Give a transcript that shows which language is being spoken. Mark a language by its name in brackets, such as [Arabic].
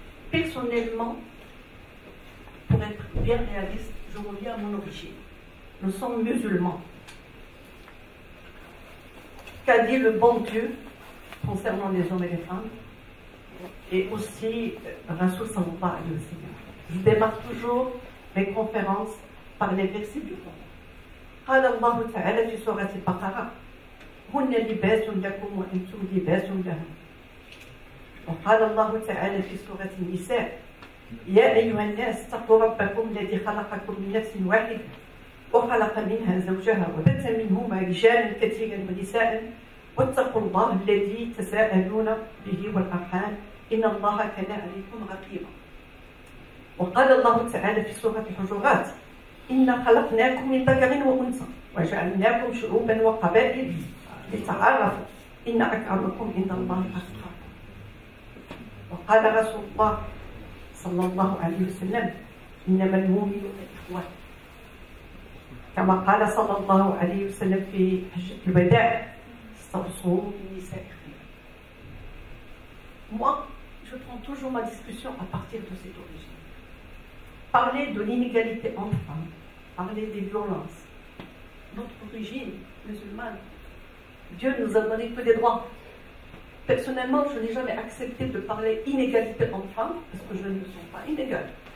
[French] Personnellement, pour être bien réaliste, je reviens à mon origine. Nous sommes musulmans. Qu'a dit le bon Dieu concernant les hommes et les femmes? Et aussi Rasoul [Arabic] sallallahu alayhi wa sallam. [French] Je démarre toujours mes conférences par les versets du Coran. [Arabic] قال الله تعالى في سورة البقرة هن لباس لكم وأنتم لباس لهم. وقال الله تعالى في سورة النساء يا أيها الناس اتقوا ربكم الذي خلقكم من نفس واحدة وخلق منها زوجها وبث منهما رجالا كثيرا ونساء واتقوا الله الذي تساءلون به والأرحام إن الله كان عليكم رقيبا. وقال الله تعالى في سورة الحجرات إنا خلقناكم من ذكر وأنثى وجعلناكم شعوبا وقبائل لتعارفوا إن أكرمكم عند الله أتقاكم. وقال رسول الله صلى الله عليه وسلم إنما المؤمنون إخوة كما قال صلى الله عليه وسلم في حجة الوداع استوصوا بالنساء خيرا. [French] Moi, je prends toujours ma discussion à partir de cette origine. Parler de l'inégalité entre femmes, parler des violences. Notre origine musulmane, Dieu nous a donné que des droits. Personnellement, je n'ai jamais accepté de parler inégalité entre femmes parce que je ne me sens pas inégale.